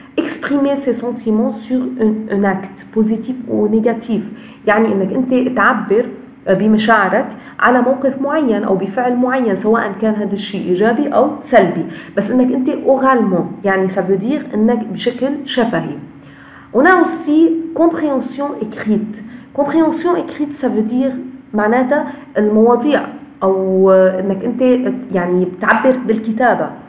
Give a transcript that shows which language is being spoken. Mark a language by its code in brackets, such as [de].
[fr] exprimer ses sentiments sur un acte positif ou négatif، [ar] يعني انك انت تعبر بمشاعرك على موقف معين او بفعل معين، سواء كان هذا الشيء ايجابي او سلبي، بس انك انت اورالمون، يعني [fr] ça veut dire [ar] انك بشكل شفهي. [fr] On a aussi compréhension écrite. compréhension écrite ça veut dire [ar] معناتها المواضيع او انك انت يعني بتعبر بالكتابه.